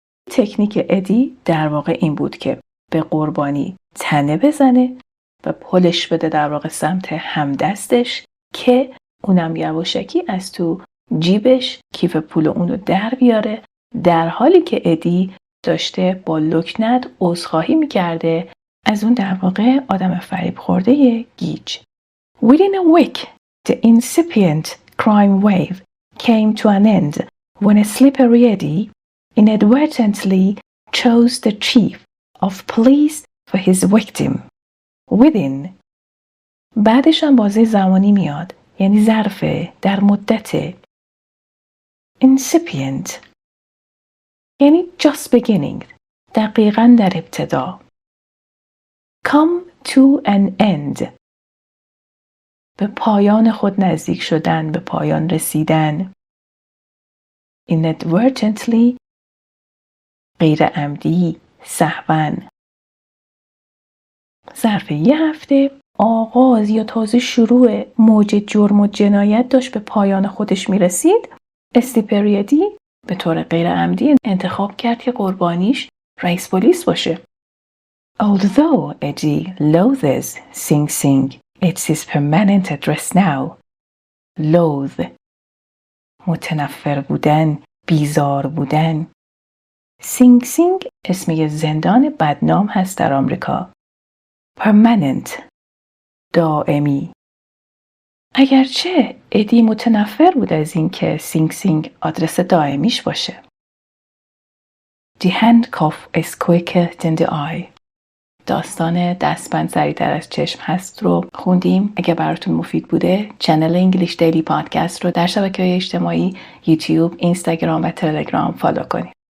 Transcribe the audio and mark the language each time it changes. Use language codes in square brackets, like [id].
[fa] تکنیک ادی در واقع این بود که به قربانی تنه بزنه و پلش بده در واقع سمت همدستش که اونم یواشکی از تو جیبش کیف پول اونو در بیاره، در حالی که ادی داشته با لکنت عذرخواهی میکرده از اون در واقع آدم فریب خورده گیج. [en] Within a week, the incipient crime wave came to an end when a slippery Eddie inadvertently chose the chief of police for his victim. [fa] Within بعدش هم بازه زمانی میاد، یعنی ظرفه، در مدت. Incipient یعنی [en] just beginning، [fa] دقیقاً در ابتدا. [en] Come to an end [fa] به پایان خود نزدیک شدن، به پایان رسیدن. Inadvertently غیر عمدی، سهواً. ظرف یه هفته آغاز یا تازه شروع موج جرم و جنایت داشت به پایان خودش میرسید. اسلیپری به طور غیر عمدی انتخاب کرد که قربانیش رئیس پلیس باشه. [en] Although Eddie loathes Sing Sing, it's his permanent address now. [fa] Loathe متنفر بودن، بیزار بودن. سینگ سینگ اسم یه زندان بدنام هست در آمریکا. Permanent دائمی. اگرچه ادی متنفر بود از این که سینگ سینگ آدرس دائمیش باشه. [en] The handcuff is quicker than the eye. [fa] داستان دستبند سریعتر از چشم هست رو خوندیم. اگه براتون مفید بوده چنل انگلیش دیلی پادکست رو در شبکه‌های اجتماعی یوتیوب، اینستاگرام و تلگرام فالو کنید.